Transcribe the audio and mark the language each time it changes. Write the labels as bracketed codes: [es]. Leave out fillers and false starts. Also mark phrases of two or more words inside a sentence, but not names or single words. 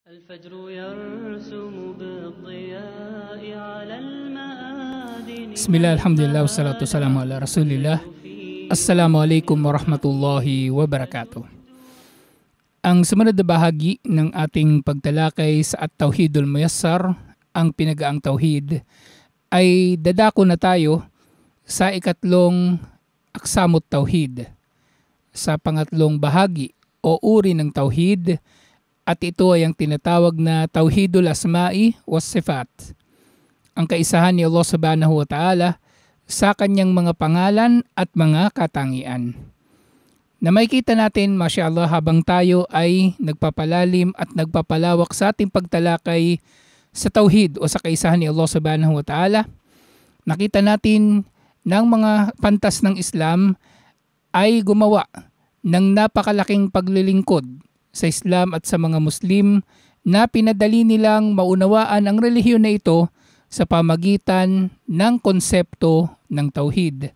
[ar] الفجر يرسم بالضياء على المآذن. بسم الله، الحمد لله، والصلاة والسلام على رسول الله. السلام عليكم ورحمة الله وبركاته. [tl] Ang sumunod na bahagi ng ating pagtalakay sa At-Tauhidul Muyassar, ang pinagaang tauhid, ay dadako na tayo sa ikatlong [ar] أقسام التوحيد, [tl] sa pangatlong bahagi o uri ng tauhid, at ito ay ang tinatawag na Tauhidul Asma'i was Sifat. Ang kaisahan ni Allah [ar] سبحانه وتعالى [tl] sa kanyang mga pangalan at mga katangian. Na makikita natin, masyaallah, habang tayo ay nagpapalalim at nagpapalawak sa ating pagtalakay sa tauhid o sa kaisahan ni Allah [ar] سبحانه وتعالى, [tl] nakita natin ng mga pantas ng Islam ay gumawa ng napakalaking paglilingkod sa Islam at sa mga Muslim na pinadali nilang maunawaan ang relihiyon na ito sa pamagitan ng konsepto ng tauhid.